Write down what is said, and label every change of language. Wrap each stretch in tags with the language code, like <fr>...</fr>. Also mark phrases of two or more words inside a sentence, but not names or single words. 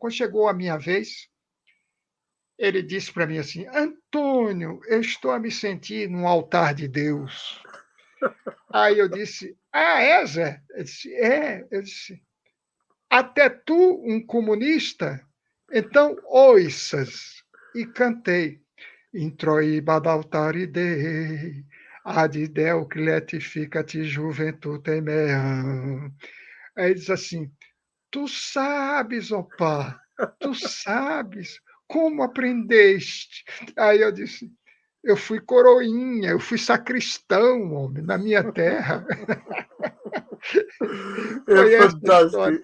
<pt>Quando chegou a minha vez, ele disse para mim assim: Antônio, eu estou a me sentir num altar de Deus. Aí eu disse: é, Zé? Ele disse: eu disse: até tu, um comunista? Então, ouças. E cantei:</pt> <la>Introiba d'altari dei, ad Deo que letificat juventutem meam.</la> <pt>Aí ele diz assim: tu sabes, opa, tu sabes como aprendeste? Aí eu disse, eu fui coroinha, eu fui sacristão, homem, na minha terra. Foi essa a história.</pt>